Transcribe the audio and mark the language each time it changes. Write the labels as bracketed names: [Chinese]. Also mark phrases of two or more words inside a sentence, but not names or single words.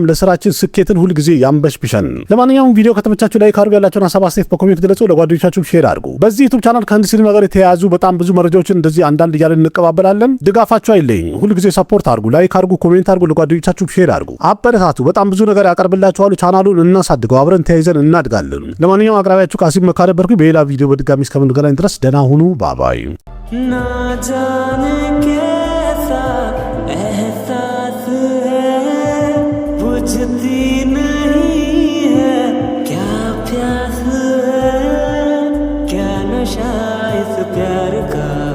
[Amharic] ለስራችን ስኬትን ሁልጊዜ ያንበሽብሸን። ለማንኛውም ቪዲዮ ከተመቻችሁ ላይክ አድርጉ፣ ያላችሁን ሀሳብ አስተያየት በኮሜንት ገለጹ፣ ለጓደኞቻችሁ ሼር አድርጉ። በዚህ ዩቲዩብ ቻናል ከህንድ ሲኒማ ጋር የተያያዙ በጣም ብዙ መረጃዎችን እንደዚህ አንዳንድ እያለን እንቀባበላለን። ድጋፋችሁ አይለኝ። ሁልጊዜ ሰፖርት አድርጉ፣ ላይክ አድርጉ፣ ኮሜንት አድርጉ፣ ለጓደኞቻችሁ ሼር አድርጉ፣ አበረታቱ። በጣም ብዙ ነገር ያቀርብላችኋል። ቻናሉን እናሳድገው፣ አብረን ተያይዘን እናድጋለን። ለማንኛውም አቅራቢያችሁ ቃሲም መካ ነበርኩ። በሌላ ቪዲዮ በድጋሚ እስከምንገናኝ ድረስ ደህና ሁኑ። ባባይ [Hindi] ना जाने कैसा एहसास है बुझती नहीं है क्या प्यास है क्या नशा इस प्यार का